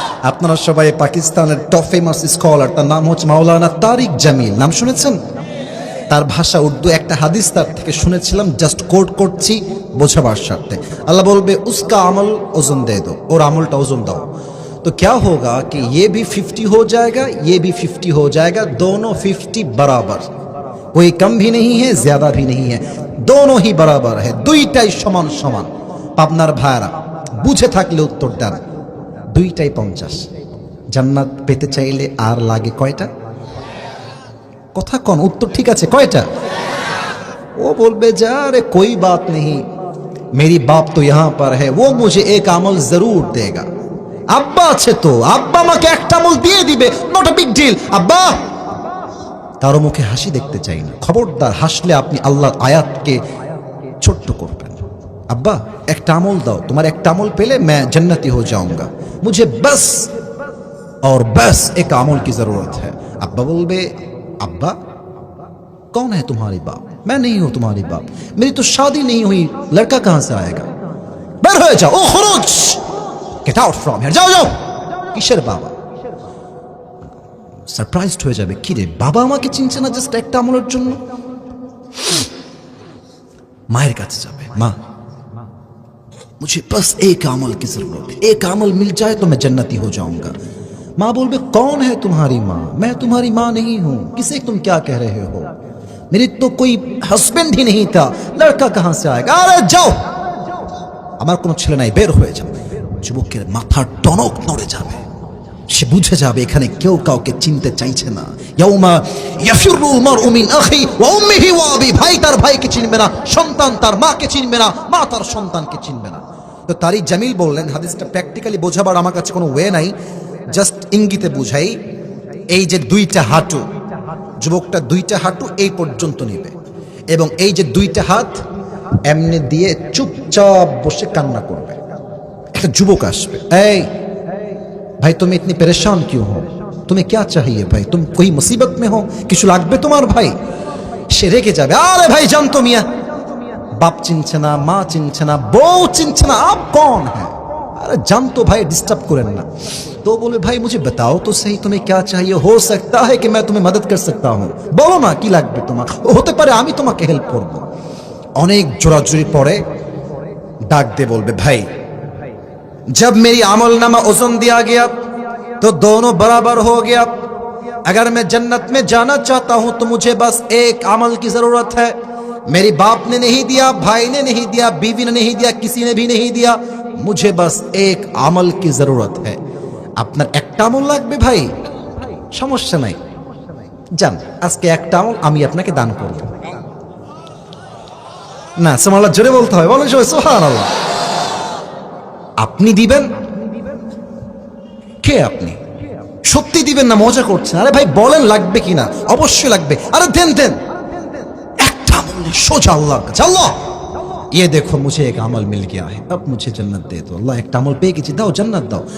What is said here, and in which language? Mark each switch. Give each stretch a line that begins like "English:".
Bangla: আপনারা সবাই পাকিস্তানের টপ ফেমাস স্কলার, তার নাম হচ্ছে মাওলানা তারিক জামিল, নাম শুনেছেন? তার ভাষা উর্দু, একটা হাদিস তার থেকে শুনেছিলাম, জাস্ট কোট করছি বোঝাবার স্বার্থে। আল্লাহ বলবে,
Hindi: উসকা আমল ওজন দে দো,
Bangla: ওর আমলটা ওজন দাও।
Hindi: तो क्या होगा कि ये भी 50 हो जाएगा, ये भी 50 हो जाएगा, दोनों 50 बराबर, कोई कम भी नहीं है ज्यादा भी नहीं है, दोनों ही बराबर है,
Bangla: দুইটাই সমান সমান। পাবনার ভাইরা বুঝে থাকলে উত্তর দেন, দুইটাই 50। জান্নাত পেতে চাইলে আর লাগে কয়টা? কথা কোন? উত্তর ঠিক আছে, কয়টা? ও বলবে যে আরে
Hindi: कोई बात नहीं, मेरी बाप तो यहाँ पर है, वो मुझे एक अमल जरूर देगा।
Bangla: আব্বা আছে তো, আব্বা আমাকে একটা আমল দিয়ে দিবে,
English: Not a big deal.
Bangla: আব্বা, কারো মুখে হাসি দেখতে চাই না, খবরদার হাসলে আপনি আল্লাহর আয়াতকে ছোট্ট করবেন। আব্বা একটা আমল দাও, তোমার একটা আমল পেলে
Hindi: मैं जन्नती हो जाऊंगा, मुझे बस और बस एक अमल की जरूरत है। अब्बा बोलबे, अब्बा कौन है तुम्हारी बाप? मैं नहीं हूं तुम्हारी बाप, मेरी तो शादी नहीं हुई, लड़का कहां से आएगा?
Bangla: বের হয়ে যাও, ও খরচ,
English: get out from here,
Bangla: যাও যাও। কিসের বাবা? সারপ্রাইজড হয়ে যাবে, কি রে বাবা আমাকে চিনছে না জাস্ট একটা আমলের জন্য। মায়ের কাছে যাবে, মা
Hindi: मुझे बस एक अमल की जरूरत है, एक अमल मिल जाए तो मैं जन्नती हो जाऊंगा। माँ बोल बे, कौन है तुम्हारी माँ? मैं तुम्हारी माँ नहीं हूं, किसे तुम क्या कह रहे हो? मेरी तो कोई हस्बैंड ही नहीं था, लड़का कहां से आएगा? अरे जाओ,
Bangla: আমার কোনো ছেলে নাই, বের হয়ে যাবে। যুবকের মাথার টনক নড়ে যাবে, সে বুঝে যাবে এখানে কেউ কাউকে চিনতে চাইছে না।
Arabic: ইয়াউমা ইয়াফিরুল মারউ মিন আখি ওয়া উম্মিহি ওয়া আবি,
Bangla: ভাই তার ভাইকে চিনবে না, সন্তান তার মাকে চিনবে না, মা তার সন্তানকে চিনবে না। তো তারিক জামিল বললেন, হাদিসটা প্র্যাকটিক্যালি বোঝাবার আমার কাছে কোনো ওয়ে নাই, জাস্ট ইঙ্গিতে বুঝাই। এই যে দুইটা হাঁটু, যুবকটা দুইটা হাঁটু এই পর্যন্ত নেবে, এবং এই যে দুইটা হাত এমনি দিয়ে চুপচাপ বসে কান্না করবে। একটা যুবক আসবে, এই
Hindi: भाई तुम इतनी परेशान क्यों हो, तुम्हें क्या चाहिए भाई, तुम कोई मुसीबत में हो,
Bangla: কিছু লাগবে তোমার ভাই? সে রেগে যাবে, আরে ভাই জানতো মিয়া, বাপ চিনছে না, মা চিনছে না, বউ চিনছে না,
Hindi: আপ कौन है? अरे जानतो भाई, डिस्टर्ब करें ना। तो बोले, भाई मुझे बताओ तो सही, तुम्हें क्या चाहिए, हो सकता है कि मैं तुम्हें मदद कर सकता हूं, बोलो ना
Bangla: কি লাগবে তোমার, হতে পারে আমি তোমাকে হেল্প করব। অনেক জোরাজুরি পরে ডাক দিয়ে বলবে,
Hindi: भाई जब मेरी अमलनामा ओजन दिया गया तो दोनों बराबर हो गया, अगर मैं जन्नत में जाना चाहता हूं तो मुझे बस एक अमल की जरूरत है। मेरी बाप ने नहीं दिया, भाई ने नहीं दिया, बीवी ने नहीं दिया, किसी ने भी नहीं दिया, मुझे बस एक अमल की जरूरत है।
Bangla: আপনার একটা আমল লাগবে ভাই, সমস্যা নাই, যান আজকে একটা আমল আমি আপনাকে দান করব। না সুবহানাল্লাহ জোরে বলতে হয়, বলেন সবাই সুবহানাল্লাহ। আপনি দিবেন? কে আপনি? সত্যি দিবেন না মজা করছেন? আরে ভাই বলেন লাগবে কিনা, অবশ্যই লাগবে। আরে দেন দেন, একটা আমল সোজা আল্লাহর কাছে। আল্লাহ
Hindi: ये देखो मुझे एक अमल मिल गया है, अब मुझे जन्नत दे दो। अल्लाह एक अमल पे कीजिए, दाओ जन्नत दाओ।